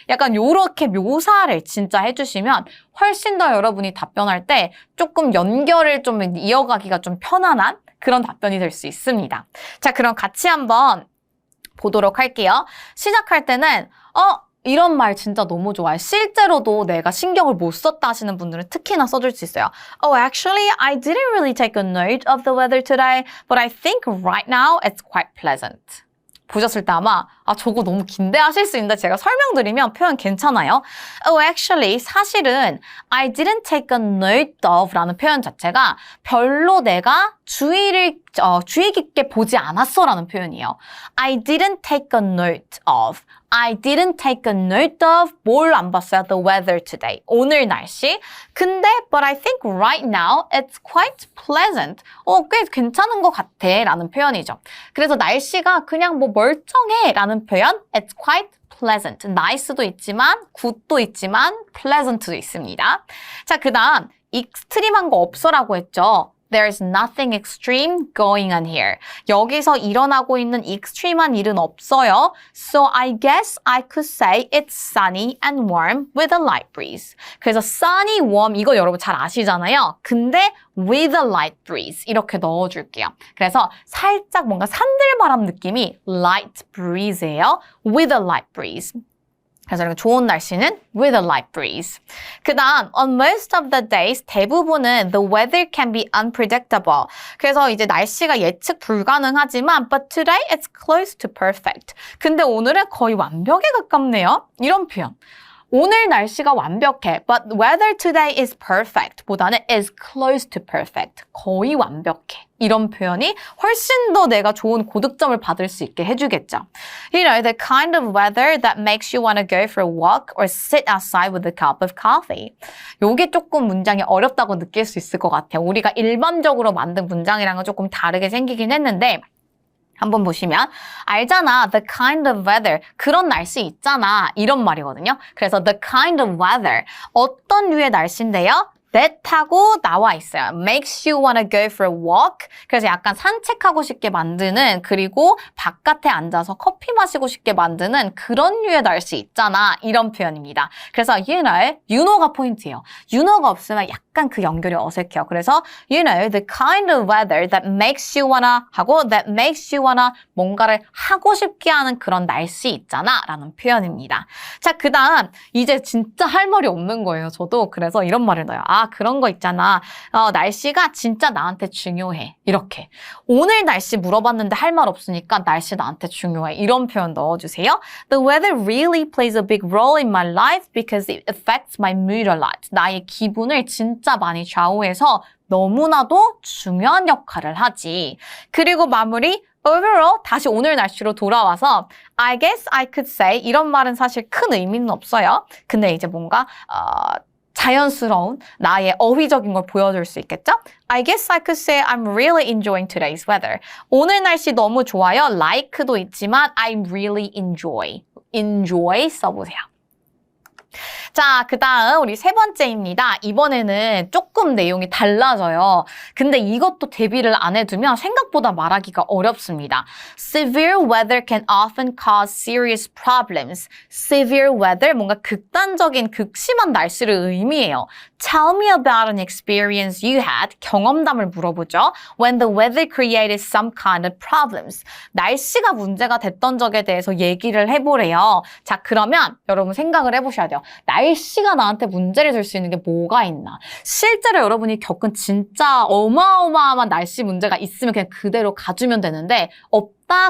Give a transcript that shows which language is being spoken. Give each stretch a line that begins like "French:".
Korean: 약간 요렇게 묘사를 진짜 해주시면 훨씬 더 여러분이 답변할 때 조금 연결을 좀 이어가기가 좀 편안한 그런 답변이 될 수 있습니다. 자, 그럼 같이 한번 보도록 할게요. 시작할 때는 이런 말 진짜 너무 좋아요. 실제로도 내가 신경을 못 썼다 하시는 분들은 특히나 써줄 수 있어요.
English: Oh, actually, I didn't really take a note of the weather today, but I think right now it's quite pleasant.
Korean: 보셨을 때 아마 저거 너무 긴데 하실 수 있는데 제가 설명드리면 표현 괜찮아요.
English: Oh, actually,
Korean: 사실은
English: I didn't take a note of
Korean: 라는 표현 자체가 별로 내가 주의 깊게 보지 않았어 라는 표현이에요.
English: I didn't take a note of. I didn't take a note of
Korean: 뭘 안 봤어요?
English: The weather today.
Korean: 오늘 날씨. 근데
English: but I think right now it's quite pleasant.
Korean: 꽤 괜찮은 것 같아 라는 표현이죠. 그래서 날씨가 그냥 뭐 멀쩡해 라는 표현
English: it's quite pleasant.
Korean: nice도 있지만 good도 있지만 pleasant도 있습니다. 자, 그 다음 익스트림한 거 없어라고 했죠.
English: There's nothing extreme going on here.
Korean: 여기서 일어나고 있는 익스트림한 일은 없어요.
English: So I guess I could say it's sunny and warm with a light breeze.
Korean: 그래서 sunny, warm 이거 여러분 잘 아시잖아요. 근데
English: with a light breeze
Korean: 이렇게 넣어줄게요. 그래서 살짝 뭔가 산들바람 느낌이 light breeze예요.
English: with a light breeze.
Korean: 그래서 이렇게 좋은 날씨는
English: with a light breeze.
Korean: 그 다음,
English: on most of the days,
Korean: 대부분은
English: the weather can be unpredictable.
Korean: 그래서 이제 날씨가 예측 불가능하지만
English: but today it's close to perfect.
Korean: 근데 오늘은 거의 완벽에 가깝네요. 이런 표현. 오늘 날씨가 완벽해.
English: But weather today is perfect.
Korean: 보다는
English: is close to perfect.
Korean: 거의 완벽해. 이런 표현이 훨씬 더 내가 좋은 고득점을 받을 수 있게 해주겠죠.
English: You know, the kind of weather that makes you want to go for a walk or sit outside with a cup of coffee.
Korean: 요게 조금 문장이 어렵다고 느낄 수 있을 것 같아요. 우리가 일반적으로 만든 문장이랑은 조금 다르게 생기긴 했는데 한번 보시면 알잖아,
English: the kind of weather,
Korean: 그런 날씨 있잖아 이런 말이거든요. 그래서
English: the kind of weather,
Korean: 어떤 류의 날씨인데요? that 하고 나와 있어요.
English: makes you wanna go for a walk.
Korean: 그래서 약간 산책하고 싶게 만드는 그리고 바깥에 앉아서 커피 마시고 싶게 만드는 그런 류의 날씨 있잖아. 이런 표현입니다. 그래서 you know가 포인트예요. you know가 없으면 약간 그 연결이 어색해요. 그래서
English: you know the kind of weather that makes you wanna
Korean: 하고
English: that makes you wanna
Korean: 뭔가를 하고 싶게 하는 그런 날씨 있잖아 라는 표현입니다. 자, 그 다음 이제 진짜 할 말이 없는 거예요. 저도 그래서 이런 말을 넣어요. 그런 거 있잖아. 날씨가 진짜 나한테 중요해. 이렇게. 오늘 날씨 물어봤는데 할 말 없으니까 날씨 나한테 중요해. 이런 표현 넣어주세요.
English: The weather really plays a big role in my life because it affects my mood a lot.
Korean: 나의 기분을 진짜 많이 좌우해서 너무나도 중요한 역할을 하지. 그리고 마무리. Overall, 다시 오늘 날씨로 돌아와서
English: I guess I could say
Korean: 이런 말은 사실 큰 의미는 없어요. 근데 이제 뭔가 자연스러운 나의 어휘적인 걸 보여줄 수 있겠죠?
English: I guess I could say I'm really enjoying today's weather.
Korean: 오늘 날씨 너무 좋아요. like도 있지만
English: I really enjoy
Korean: 써보세요. 자, 그 다음 우리 세 번째입니다. 이번에는 조금 내용이 달라져요. 근데 이것도 대비를 안 해두면 생각보다 말하기가 어렵습니다.
English: Severe weather can often cause serious problems.
Korean: Severe weather, 뭔가 극단적인, 극심한 날씨를 의미해요.
English: Tell me about an experience you had.
Korean: 경험담을 물어보죠.
English: When the weather created some kind of problems.
Korean: 날씨가 문제가 됐던 적에 대해서 얘기를 해보래요. 자, 그러면 여러분 생각을 해보셔야 돼요. 날씨가 나한테 문제를 줄 수 있는 게 뭐가 있나? 실제로 여러분이 겪은 진짜 어마어마한 날씨 문제가 있으면 그냥 그대로 가주면 되는데 없다?